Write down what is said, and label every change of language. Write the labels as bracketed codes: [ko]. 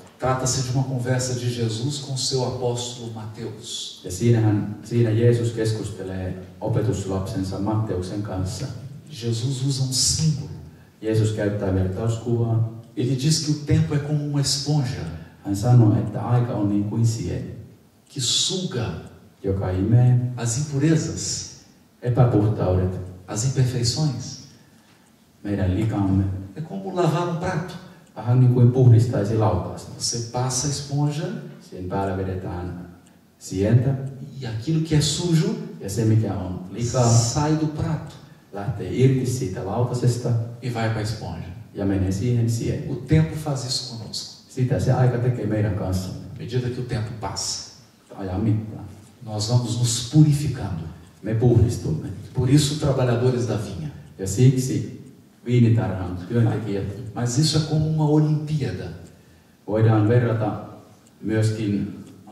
[pt] Trata-se de uma conversa de Jesus com seu apóstolo Mateus. [fi] Ja siinä Jeesus keskustelee opetuslapsensa Matteuksen kanssa. [pt] Jesus usa um símbolo. [fi] Jeesus käyttää vertauskuvaa. [pt] Ele diz que o tempo é como uma esponja [fi] Hän sanoo, että aika on niin kuin sieni, [pt] que suga [fi] joka imee [pt] as impurezas, [fi] epäpuhtaudet, [pt] as imperfeições. [fi] meidän likamme. [pt] É como lavar um prato. [fi] Vähän niin kuin puhdistaisi lautaasta. [pt] Você passa a esponja [fi] Siihen päälle vedetään sientä [pt] e aquilo que é sujo [fi] ja se mikä on likaa [pt] sai do prato [fi] lähtee irti siitä lautasesta [pt] e vai para a esponja. [fi] ja menee siihen sieniin. [pt] O tempo faz isso conosco. [fi] Sitä se aika tekee meidän kanssamme [pt] À medida que o tempo passa, [fi] ajan mittaan. [pt] nós vamos nos purificando. [fi] Me puhdistumme. [pt] Por isso, trabalhadores da vinha. [fi] Ja siksi viinitarhan työntekijät [pt] Mas isso é como uma Olimpíada. [fi] voidaan verrata myöskin